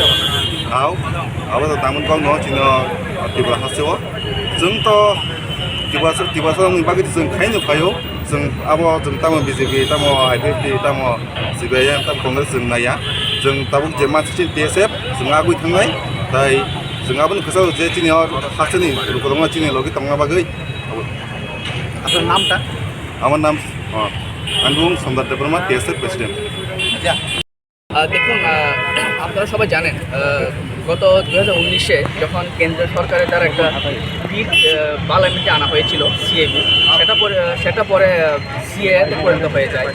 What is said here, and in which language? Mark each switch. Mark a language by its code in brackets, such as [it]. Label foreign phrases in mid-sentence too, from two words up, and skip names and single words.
[trp] आव आबो तामन कम न चिनो तिबा हासेव जों तो तिबासा नि बागै जों खायनो फायो जों आबो जों ताम BJP ताम IPP ताम CAA ताम कंग्रेस जों नाया जों ताबो जे मानसि TSF जों आगुइ थांनाय ताय जों आबोन खोसा जे चिनि हासनि रुकरमा चिनि लगे तंगा बागै [bn] আপনার নামটা আমার নাম আন্দুম সম্রাট দেববর্মা TSF প্রেসিডেন্ট দেখুন আপনারা সবাই জানেন গত 2019-এ যখন কেন্দ্রীয় সরকারের দ্বারা একটা বিল পার্লামেন্টে আনা হয়েছিল CAA সেটা পরে CAA-তে পরিণত হয়ে যায়।